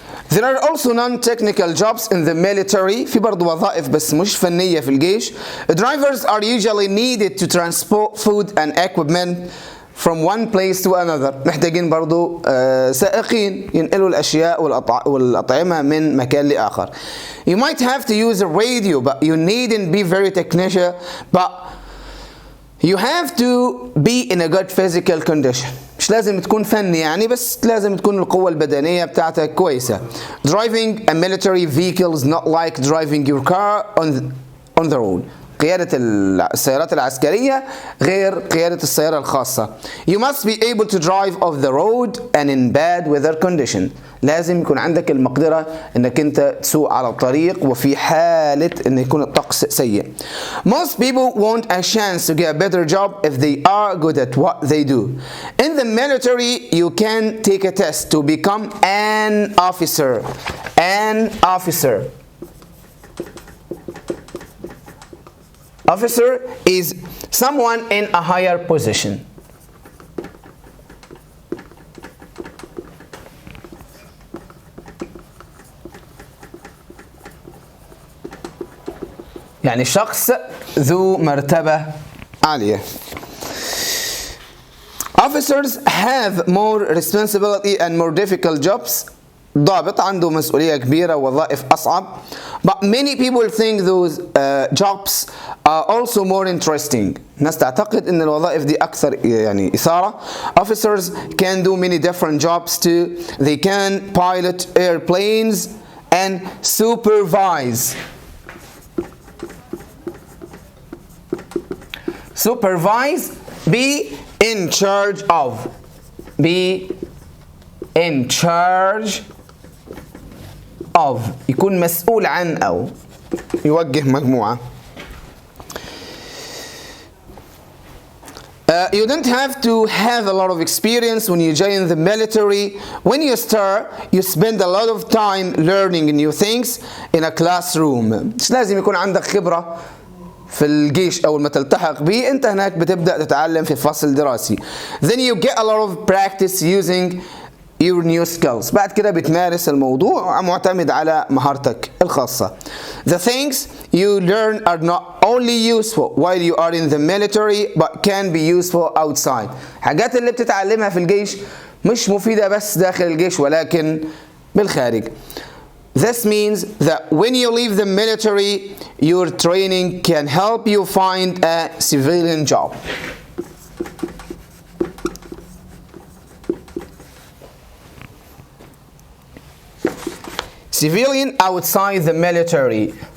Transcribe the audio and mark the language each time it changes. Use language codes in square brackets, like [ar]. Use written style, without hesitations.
[en] There are also non-technical jobs in the military. [ar] في برضو وظائف بس مش فنية في الجيش. [en] Drivers are usually needed to transport food and equipment from one place to another. [ar] محتاجين برضو سائقين ينقلوا الأشياء والأطعمة من مكان لآخر. [en] You might have to use a radio, but you needn't be very technician, but you have to be in a good physical condition. [ar] مش لازم تكون فني يعني، بس لازم تكون القوة البدنية بتاعتك كويسة. [en] Driving a military vehicle is not like driving your car on the road. [ar] قيادة السيارات العسكرية غير قيادة السيارة الخاصة. [en] You must be able to drive off the road and in bad weather condition. [ar] لازم يكون عندك المقدرة انك انت تسوق على الطريق وفي حالة ان يكون الطقس سيء. [en] Most people want a chance to get a better job if they are good at what they do. In the military, you can take a test to become an officer. An officer. Officer is someone in a higher position. [ar] يعني شخص ذو مرتبة عالية. [en] Officers have more responsibility and more difficult jobs. [ar] ضابط عنده مسؤولية كبيرة ووظائف أصعب. [en] But many people think those jobs are also more interesting. [ar] الناس تعتقد إن الوظائف دي أكثر يعني إثارة. [en] Officers can do many different jobs too. They can pilot airplanes and supervise. Supervise, be in charge of. Be in charge of. [ar] يكون مسؤول عن أو يوجه مجموعة. [en] You don't have to have a lot of experience when you join the military. When you start, you spend a lot of time learning new things in a classroom. [ar] مش لازم يكون عندك خبرة في الجيش أول ما تلتحق به، أنت هناك بتبدأ تتعلم في فصل دراسي. [en] Then you get a lot of practice using your new skills. [ar] بعد كده بتمارس الموضوع معتمد على مهارتك الخاصة. [en] The things you learn are not only useful while you are in the military but can be useful outside. [ar] حاجات اللي بتتعلمها في الجيش مش مفيدة بس داخل الجيش ولكن بالخارج. [en] This means that when you leave the military, your training can help you find a civilian job. Civilian outside the military.